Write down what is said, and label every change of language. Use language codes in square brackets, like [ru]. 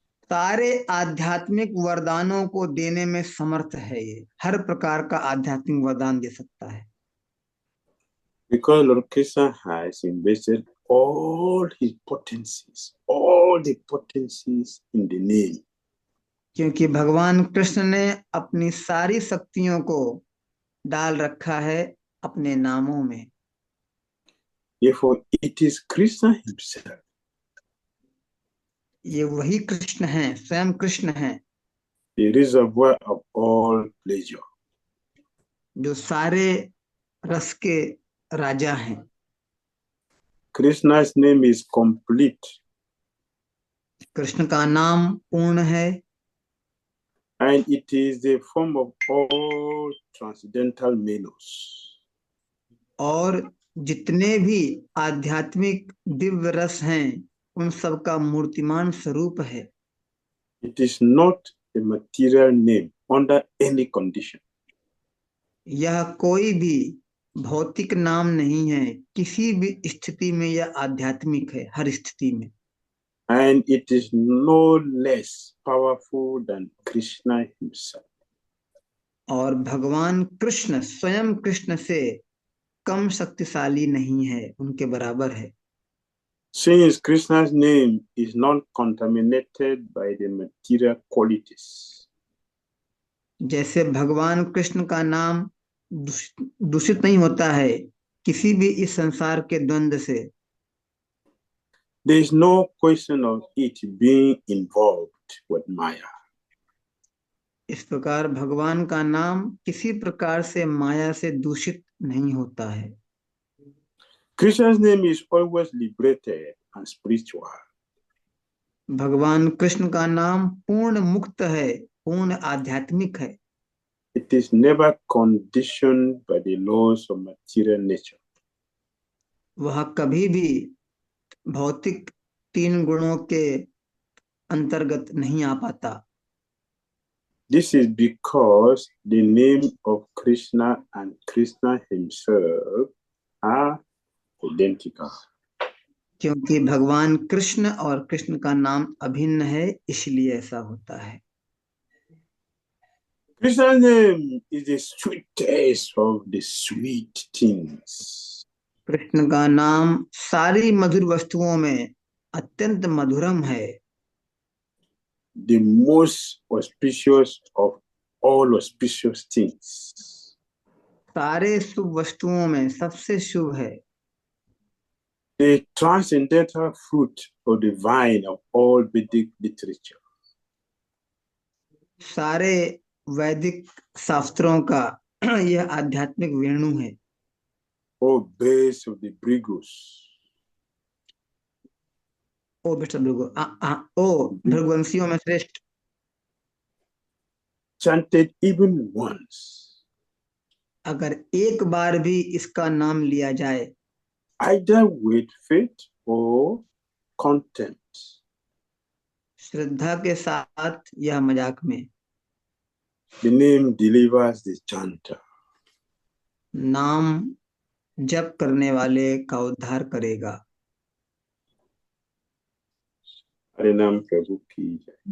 [hi] सारे आध्यात्मिक वरदानों को देने में समर्थ है। ये हर प्रकार का आध्यात्मिक वरदान दे सकता है। [en] Because Lord Krishna has invested all his potencies, all the potencies in the name. [hi] क्योंकि भगवान कृष्ण ने अपनी सारी शक्तियों को डाल रखा है अपने नामों में। [en] Therefore, it is Krishna himself. [hi] ये वही कृष्ण हैं, स्वयं कृष्ण हैं। [en] The reservoir of all pleasure. [hi] जो सारे रस के राजा हैं। [en] Krishna's name is complete [hi] Krishna का नाम पूर्ण है [en] and it is the form of all transcendental menus. [hi] और जितने भी आध्यात्मिक दिव्य रस हैं उन सब का मूर्तिमान स्वरूप है। [en] It is not a material name under any condition. [hi] यह कोई भी भौतिक नाम नहीं है, किसी भी स्थिति में यह आध्यात्मिक है, हर स्थिति में। [en] And it is no less powerful than Krishna himself. [hi] और भगवान कृष्ण स्वयं कृष्ण से कम शक्तिशाली नहीं है, उनके बराबर है। [en] Since Krishna's name is not contaminated by the material qualities. [hi] जैसे भगवान कृष्ण का नाम दूषित नहीं होता है किसी भी इस संसार के द्वंद से। [en] There is no question of it being involved with Maya. [hi] इस प्रकार भगवान का नाम किसी प्रकार से माया से दूषित नहीं होता है। [en] Krishna's name is always liberated and spiritual. [hi] भगवान कृष्ण का नाम पूर्ण मुक्त है, पूर्ण आध्यात्मिक है। [en] It is never conditioned by the laws of material nature. [hi] वह कभी भी भौतिक तीन गुणों के अंतर्गत नहीं आ पाता। [en] This is because the name of Krishna and Krishna himself are identical. [hi] क्योंकि भगवान कृष्ण और कृष्ण का नाम अभिन्न है, इसलिए ऐसा होता है। [en] Krishna's name is the sweetest of the sweet things. [hi] Krishna का नाम सारी मधुर वस्तुओं में अत्यंत मधुरम है। [en] The most auspicious of all auspicious things. [hi] सारे शुभ वस्तुओं में सबसे शुभ है। [en] The transcendental fruit of the vine of all Vedic literature. [hi] सारे वैदिक शास्त्रों का यह आध्यात्मिक वेणु है। [en] O base of the Brigus. [hi] ओ बेटा भृगु ओ भृगुवंशियों में श्रेष्ठ। [en] Chanted even once. [hi] अगर एक बार भी इसका नाम लिया जाए, [en] Either with faith or contempt. [hi] श्रद्धा के साथ या मजाक में, [en] The name delivers the chanter. [hi] नाम जप करने वाले का उद्धार करेगा। हरे नाम प्रभु की